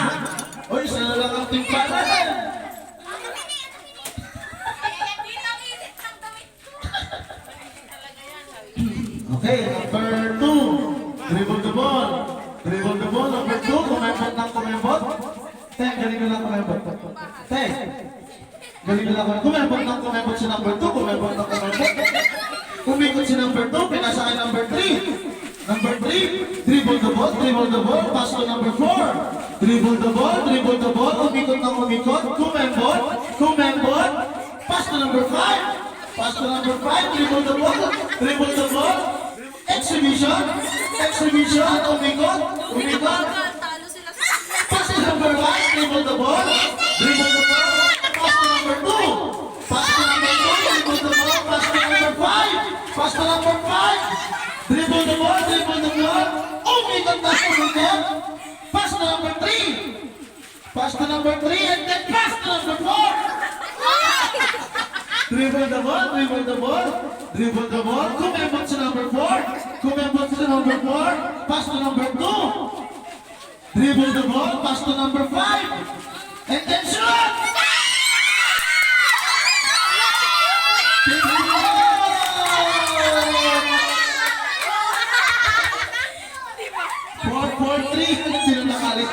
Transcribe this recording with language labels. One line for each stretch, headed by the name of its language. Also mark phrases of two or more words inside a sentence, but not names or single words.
Filipino: Uy, sana lang ang timpalan!
English: Okay, number 2. Dribble the ball. Dribble the ball. Number 2,
Filipino: kumembot ng kumembot. Ten, galing na lang kumembot.
English: Ten.
Filipino: Galing na lang kumembot ng kumembot si number 2. Kumembot ng kumembot. Umikot si number 2. Pinasa kay number 3.
English: Number 3, dribble the ball, pass to number 4. Dribble the ball,
Filipino: umikot ng umikot, kumembot,
English: pass to number 5. Pass to number 5, dribble the ball, exhibition,
Filipino: umikot, Talo sila sa
English: pass to number 5, dribble the ball, pass to number 2. Pass to number 2, dribble the ball, pass to number 5. Pass to number 5. Dribble the ball,
Filipino: umikot na umikot,
English: pass to number 3, and then pass to number 4. dribble the ball,
Filipino: kumembot sa
English: number 4,
Filipino: kumembot sa
English: number 4, pass to number 2, dribble the ball, pass to number 5, and then shoot! Four, 4-3,
Filipino: hindi na nakalit.